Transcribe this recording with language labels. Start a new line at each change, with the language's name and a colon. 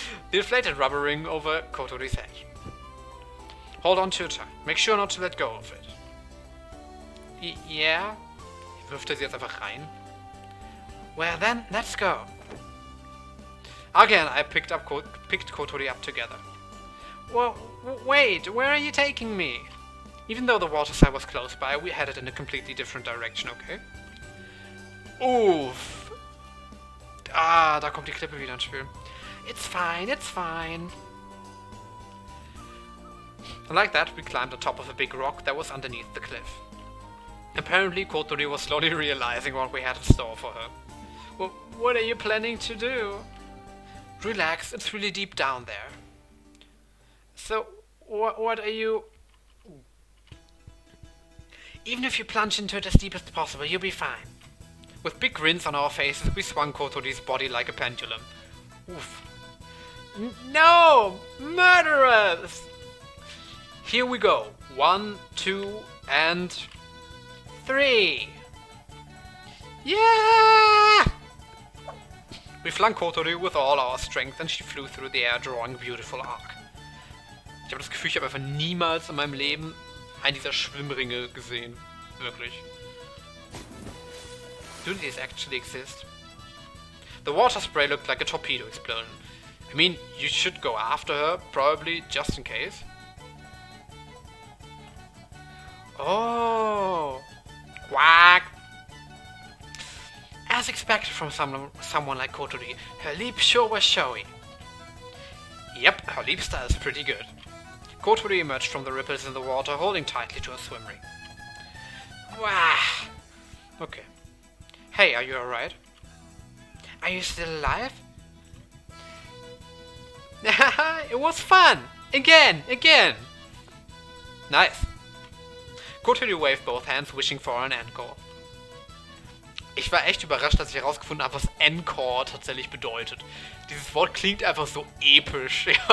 English: the inflated rubber ring over Kotori's head. Hold on to it tight. Make sure not to let go of it. Yeah?
German: Wirft er sie jetzt einfach rein?
English: Well then, let's go. Again, I picked Kotori up together. Well, wait, where are you taking me? Even though the water side was close by, we headed in a completely different direction, okay? Uff.
German: Ah, da kommt die Klippe wieder ins Spiel.
English: It's fine, it's fine. And like that, we climbed on top of a big rock that was underneath the cliff. Apparently, Kotori was slowly realizing what we had in store for her. Well, what are you planning to do? Relax, it's really deep down there. So, what are you... Even if you plunge into it as deep as possible, you'll be fine. With big grins on our faces, we swung Kotori's body like a pendulum. Oof. No! Murderers! Here we go. 1, 2, and 3. Yeah! We flung Kotori with all our strength and she flew through the air, drawing a beautiful arc.
German: Ich habe das Gefühl, ich habe einfach niemals in meinem Leben einen dieser Schwimmringe gesehen. Wirklich.
English: Do these actually exist? The water spray looked like a torpedo explosion. I mean, you should go after her, probably, just in case. Oh! Quack! As expected from someone like Kotori, her leap sure was showy. Yep, her leap style is pretty good. Kotori emerged from the ripples in the water, holding tightly to a swim ring. Wah! Okay. Hey, are you alright? Are you still alive? It was fun! Again! Nice. Kotori waved both hands, wishing for an encore.
German: Ich war echt überrascht, dass ich herausgefunden habe, was Encore tatsächlich bedeutet. Dieses Wort klingt einfach so episch.